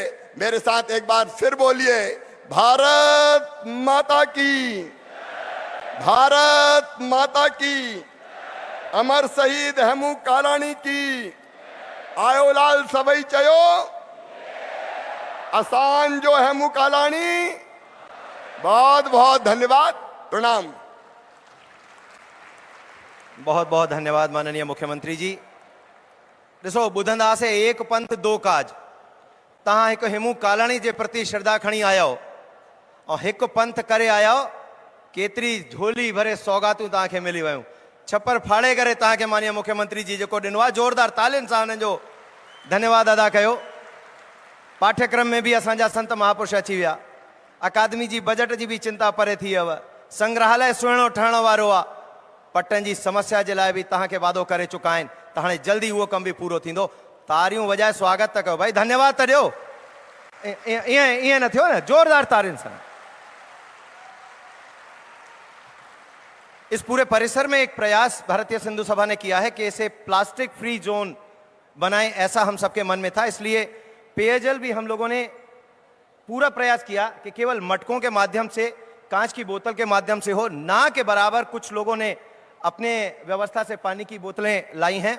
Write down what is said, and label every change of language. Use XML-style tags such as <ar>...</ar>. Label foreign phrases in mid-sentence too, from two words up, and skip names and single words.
<hi>मेरे साथ एक बार फिर बोलिए, भारत माता की, भारत माता की, अमर शहीद हेमू कालानी की,</hi> <sd>आयो लाल सबई चयो, आसान जो हेमू कालानी।</sd> <hi>बहुत बहुत धन्यवाद, प्रणाम। बहुत बहुत धन्यवाद माननीय मुख्यमंत्री जी।</hi> <sd>ॾिसो, ॿुधंदा से</sd> <hi>एक पंथ दो काज।</hi> <sd>तव्हां हिकु हेमू कालाणी जे प्रति श्रद्धा खणी आया हो और हिकु पंथ करे आया हो। केतिरी झोली भरे सौगातूं तव्हांखे मिली वियूं। छप्पर फाड़े करे तव्हांखे माननीय मुख्यमंत्री जी जेको ॾिनो आहे, ज़ोरदार तालियुनि सां हुननि जो धन्यवाद अदा कयो। पाठ्यक्रम में भी असांजा संत महापुरुष अची विया। अकादमी जी बजट जी भी चिंता परे थी वियव। संग्रहालय सुहिणो ठहण वारो आहे। पट्टनि जी समस्या जे लाइ बि तव्हांखे वादो करे चुका आहिनि, त हाणे जल्दी उहो कमु बि पूरो थींदो। तारियूं वॼाए स्वागत त कयो भाई, धन्यवाद त ॾियो। ईअं न थियो न, ज़ोरदार तारियुनि सां।</sd> <hi>इस पूरे परिसर में एक प्रयास भारतीय सिंधु सभा ने किया है कि इसे प्लास्टिक फ्री जोन बनाएं, ऐसा हम सबके मन में था। इसलिए पेयजल भी हम लोगों ने पूरा प्रयास किया कि केवल मटकों के माध्यम से, कांच की बोतल के माध्यम से हो, ना के बराबर कुछ लोगों ने अपने व्यवस्था से पानी की बोतलें लाई हैं।</hi>